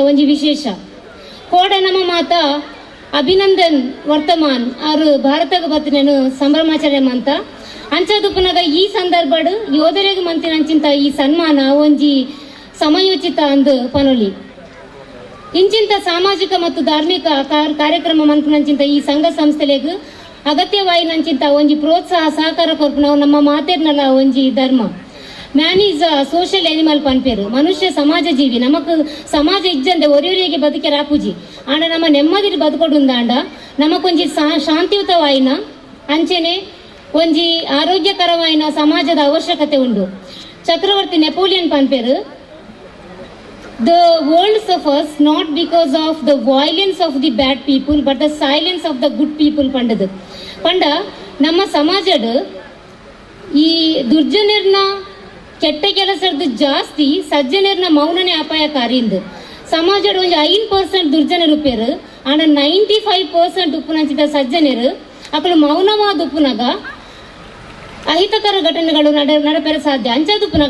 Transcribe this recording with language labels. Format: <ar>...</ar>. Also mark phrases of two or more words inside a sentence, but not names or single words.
<tcy>ಒಂಜಿ ವಿಶೇಷ ಕೋಡ ನಮ್ಮ ಮಾತ ಅಭಿನಂದನ್ ವರ್ತಮಾನ್ ಅವರು ಭಾರತಗ ಬತ್ತಿನೇನು ಸಂಭ್ರಮಾಚರಣೆ ಮಂತ ಅಂಚದುಪ್ಪನಾಗ ಈ ಸಂದರ್ಭಡು ಯೋಧರಿಗೆ ಮಂತಿನಂಚಿಂತ ಈ ಸನ್ಮಾನ ಒಂಜಿ ಸಮಯೋಚಿತ ಅಂದು ಪನೊಲಿ ಇಂಚಿಂತ ಸಾಮಾಜಿಕ ಮತ್ತು ಧಾರ್ಮಿಕ ಕಾರ್ಯಕ್ರಮ ಮಂತಿನಂಚಿಂತ ಈ ಸಂಘ ಸಂಸ್ಥೆಲೆಗ್ ಅಗತ್ಯವಾಯಿನಂಚಿಂತ ಒಂಜಿ ಪ್ರೋತ್ಸಾಹ ಸಹಕಾರ ಕೊರ್ಪು ನಾವು ನಮ್ಮ ಮಾತೇರ್ನಲ ಒಂಜಿ ಧರ್ಮ</tcy> <en>man is a social animal</en> <tcy>ಪನ್ಪೇರು ಮನುಷ್ಯ ಸಮಾಜ ಜೀವಿ ನಮಕ್ ಸಮಾಜ ಇಜ್ಜಂದೆ ಒರಿಯೊರಿಗೆ ಬದುಕೆ ರಾಪುಜಿ ಆಂಡ ನಮ್ಮ ನೆಮ್ಮದಿ ಬದುಕೊಡುಂದಾಂಡ ನಮಕೊಂಜಿ ಶಾಂತಿಯುತವಾಯಿನ ಅಂಚೆನೆ ಒಂಜಿ ಆರೋಗ್ಯಕರವಾಯಿನ ಸಮಾಜದ ಅವಶ್ಯಕತೆ ಉಂಡು. ಚಕ್ರವರ್ತಿ ನೆಪೋಲಿಯನ್ ಪನ್ಪೇರು</tcy> <en>the world suffers not because of the violence of the bad people but the silence of the good people</en> <tcy>ಪಂಡದು ಪಂಡ ನಮ್ಮ ಸಮಾಜಡ್ ಈ ದುರ್ಜನರ್ನ ಕೆಟ್ಟ ಕೆಲಸದ ಜಾಸ್ತಿ ಸಜ್ಜನರ್ನ ಮೌನನೇ ಅಪಾಯಕಾರಿಯಿಂದ ಸಮಾಜಡ್ ಒಂಜಿ 5% ದುರ್ಜನರು ಉಪ್ಪೇರು ಆಂಡ 95% ಉಪ್ಪುನಂಚಿದ ಸಜ್ಜನರು ಅಕಲು ಮೌನವಾದ ಉಪ್ಪುನಾಗ ಅಹಿತಕರ ಘಟನೆಗಳು ನಡಪೆರ ಸಾಧ್ಯ ಅಂಚಾದುಪ್ಪುನಾಗ</tcy>